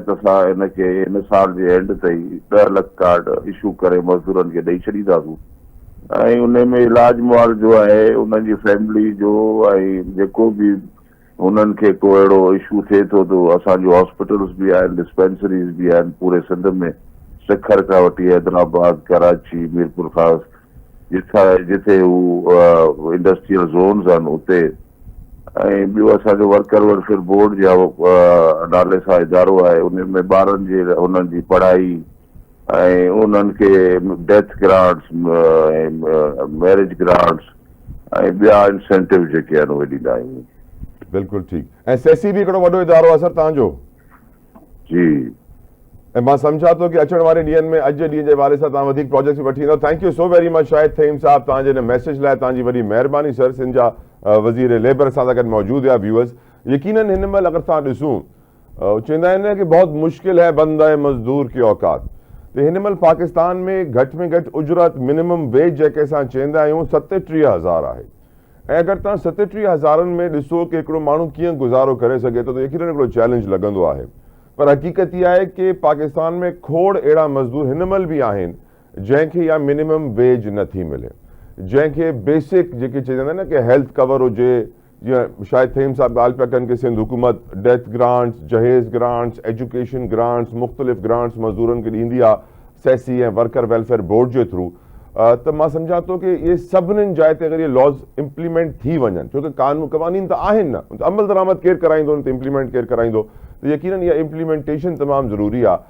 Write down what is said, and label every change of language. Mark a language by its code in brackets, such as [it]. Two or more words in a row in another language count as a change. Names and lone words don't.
[sd] त असां हिनखे हिन साल जे एंड ताईं 10 लख कार्ड इशू करे मज़दूरनि खे ॾेई छॾींदासूं ऐं उन में इलाज मुआल जो आहे उन्हनि जी फैमिली जो ऐं जेको बि उन्हनि खे को अहिड़ो इशू थिए थो त असांजो हॉस्पिटल्स बि आहिनि, डिस्पेंसरीज़ बि आहिनि पूरे सिंध में, सिखर खां वठी हैदराबाद, कराची, मीरपुर ख़ास जिथे हू [en] industrial zones [sd] आहिनि उते। ऐं ॿियो असांजो वर्कर वेलफेयर बोर्ड जो नाले सां इदारो आहे, उन में ॿारनि जे उन्हनि जी पढ़ाई ऐं उन्हनि खे [en] death grants, marriage grants [sd] ऐं ॿिया इंसेंटिव जेके आहिनि उहे ॾींदा आहियूं। बिल्कुलु ठीकु। ऐं सेसी बि हिकिड़ो वॾो इदारो आहे सर तव्हांजो? जी। ऐं मां सम्झा थो कि अचण वारे ॾींहनि में अॼु ॾींहं जे हवाले सां तव्हां वधीक प्रोजेक्ट्स वठी ईंदव। [en] thank you so very much [sd] शाहिद फहीम साहब तव्हांजे हिन मैसेज लाइ, तव्हांजी वॾी महिरबानी सर। सिंध जा वज़ीर लेबर सां गॾु मौजूदु हुआ व्यूअर्स। यकीनन हिन महिल अगरि तव्हां ॾिसूं चवंदा आहिनि कि [ur] بہت مشکل ہے بند ہے مزدور کی اوقات. [sd] त हिन महिल पाकिस्तान में घटि उजरत [en] minimum wage [sd] जंहिंखे असां चवंदा आहियूं 37,000 आहे। ऐं अगरि तव्हां 37,000 में ॾिसो कि हिकिड़ो माण्हू कीअं गुज़ारो करे सघे थो त यकीनन हिकिड़ो चैलेंज लॻंदो आहे। पर हक़ीक़त इहा आहे कि पाकिस्तान में खोड़ अहिड़ा मज़दूर हिन महिल बि आहिनि जंहिंखे इहा [en] minimum wage [sd] नथी मिले, जंहिंखे बेसिक जेके चवंदा आहिनि न कि [en] health cover [sd] हुजे, जीअं शायद फहीम साहब ॻाल्हि पिया कनि कि सिंध हुकूमत [en] death grants, [sd] जहेज़ ग्रांट्स, [en] education grants, [sd] मुख़्तलिफ़ ग्रांट्स मज़दूरनि खे ॾींदी आहे सेसी ऐं वर्कर वेलफेयर बोर्ड जे थ्रू। त मां सम्झा थो कि इहे सभिनीनि जाइ ते अगरि इहे [en] laws implement [sd] थी वञनि, छो कि क़वानीन त आहिनि न, अमल दरामद केरु कराईंदो, उन ते इम्प्लीमेंट केरु कराईंदो, त यकीनन इहा इम्प्लीमेंटेशन तमामु ज़रूरी आहे।